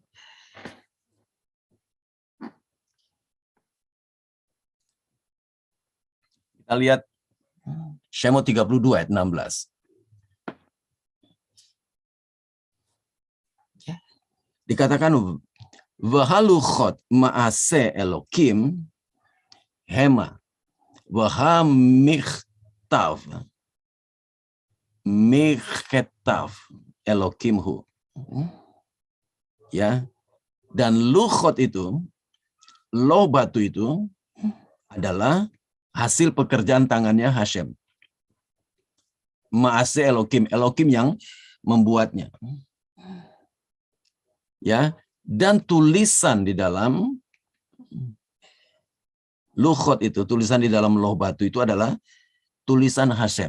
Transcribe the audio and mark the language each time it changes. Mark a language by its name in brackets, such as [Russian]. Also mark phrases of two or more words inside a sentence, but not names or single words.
[Indonesian] Kita lihat Shemot 32 ayat 16. [Hebrew] Dikatakan והלחת מעשה אלהים המה והמכתב מכתב אלהים הוא. [Indonesian] Ya. Dan luchot itu, loh batu itu adalah hasil pekerjaan tangannya Hashem. [Hebrew] מעשה אלהים, [Indonesian] Elokim yang membuatnya. Ya, dan tulisan di dalam luchot itu, tulisan di dalam loh batu itu adalah tulisan Hashem.